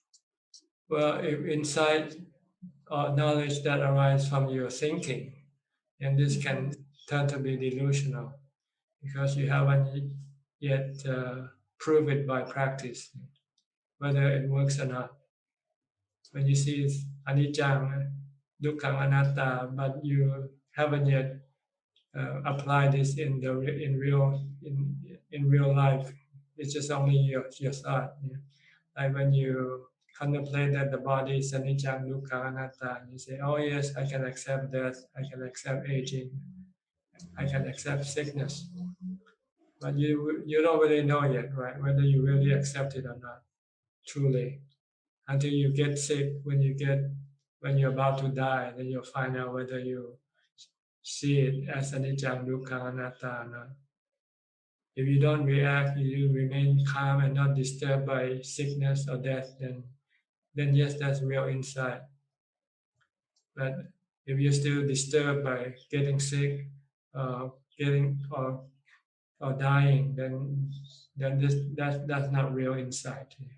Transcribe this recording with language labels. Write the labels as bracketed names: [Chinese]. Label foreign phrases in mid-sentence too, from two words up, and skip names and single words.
[English] Well, if insight or knowledge that arises from your thinking, and this can turn to be delusional because you haven't yet prove it by practice, whether it works or not. When you see [Pali] anicca, dukkha, anatta, [English] but you haven't yet applied this in real life, it's just only your thought. Like when you contemplate that the body is [Pali] anicca, dukkha, anatta, [English] and you say, "Oh yes, I can accept death. I can accept aging. I can accept sickness." But you don't really know yet, right? Whether you really accept it or not, truly, until you get sick. When you're about to die, then you'll find out whether you see it as [Pali] anicca, dukkha, anatta [English] or not. If you don't react, you remain calm and not disturbed by sickness or death, then yes, that's real insight. But if you're still disturbed by getting sick, getting or dying, then that's not real insight.